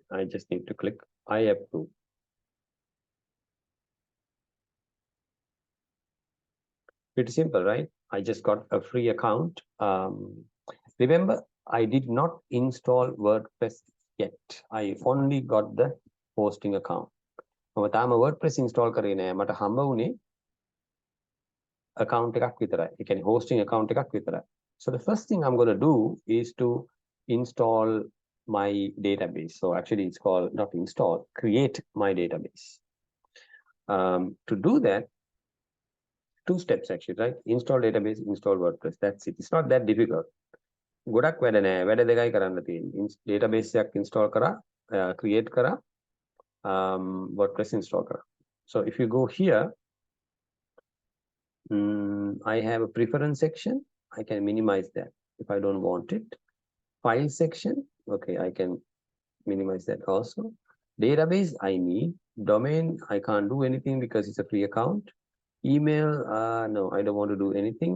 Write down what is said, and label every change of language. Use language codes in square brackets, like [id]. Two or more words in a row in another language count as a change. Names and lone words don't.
[en] I just need to click I approve. Pretty simple, right? I just got a free account. Remember, I did not install WordPress yet. I only got the hosting account. [si] මම තාම WordPress install කරේ නෑ. මට හම්බ වුණේ account එකක් විතරයි. ඒ කියන්නේ [en] hosting account [si] එකක් විතරයි. [en] So the first thing I'm going to do is to install my database. So actually it's called, not install, create my database. To do that, 2 steps actually, right? Install database, install WordPress. That's it. It's not that difficult. [si] ගොඩක් වැඩ නෑ. වැඩ දෙකයි කරන්න තියෙන්නේ. Database එකක් install කරා, create කරා, WordPress install කරා. [en] So if you go here, I have a preference section. I can minimize that if I don't want it. File section. Okay, I can minimize that also. Database, I need. Domain, I can't do anything because it's a free account. Email, no, I don't want to do anything.